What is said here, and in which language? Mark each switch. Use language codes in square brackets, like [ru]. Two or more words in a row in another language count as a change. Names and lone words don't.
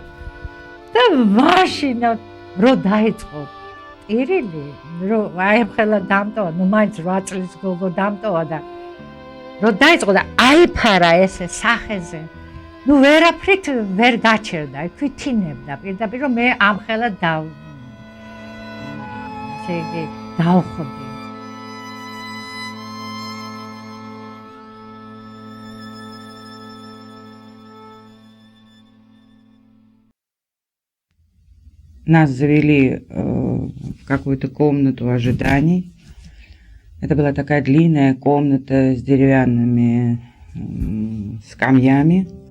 [ka] და მაშინ რო დაიწყო ტირილი, რო აი ხელა დამტოვა, ნუ მაინც 8 წლის გოგო დამტოვა და რო დაიწყო და აიფარა ესე სახეზე. ნუ ვერაფრით ვერ გაჩერდა, ქვითინებდა პირდაპირ რომ მე ამ ხელა დავხდი. [ru] Нас завели в какую-то комнату ожиданий. Это была такая длинная комната с деревянными скамьями.